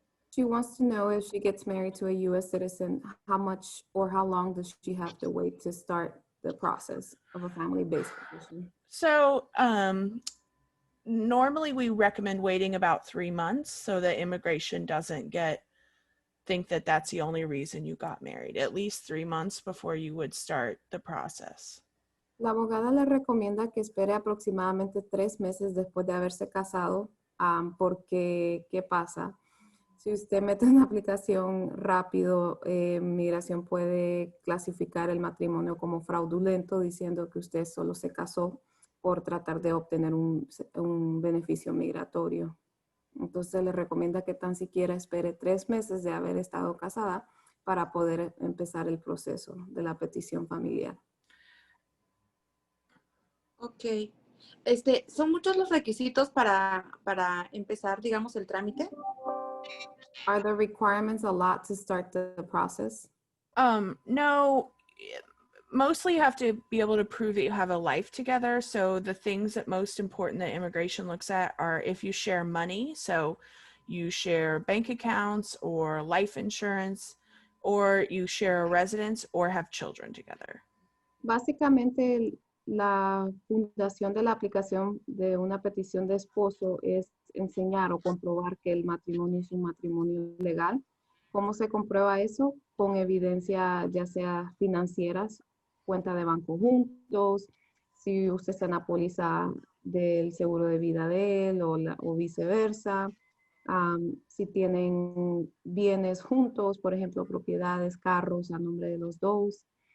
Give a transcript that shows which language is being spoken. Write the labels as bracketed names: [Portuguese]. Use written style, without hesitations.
[English] She wants to know if she gets married to a U.S. citizen, how much or how long does she have to wait to start the process of a family-based petition? So normally we recommend waiting about 3 months so that immigration doesn't get think that that's the only reason you got married, at least 3 months before you would start the process. [Spanish] La abogada le recomienda que espere aproximadamente 3 meses después de haberse casado, porque, ¿qué pasa? Si usted mete una aplicación rápido, migración puede clasificar el matrimonio como fraudulento, diciendo que usted solo se casó por tratar de obtener un beneficio migratorio. Entonces le recomienda que tan siquiera espere 3 meses de haber estado casada para poder empezar el proceso de la petición familiar. [English] Ok. [Spanish] ¿Son muchos los requisitos para empezar, digamos, el trámite? [English] Are the requirements a lot to start the process? No, mostly you have to be able to prove that you have a life together. So the things that most important that immigration looks at are if you share money, so you share bank accounts or life insurance, or you share a residence or have children together. [Spanish] Básicamente, la fundación de la aplicación de una petición de esposo es enseñar o comprobar que el matrimonio es un matrimonio legal. ¿Cómo se comprueba eso? Con evidencia ya sea financieras, cuenta de banco juntos, si usted está en la póliza del seguro de vida de él o viceversa, si tienen bienes juntos, por ejemplo, propiedades, carros a nombre de los dos.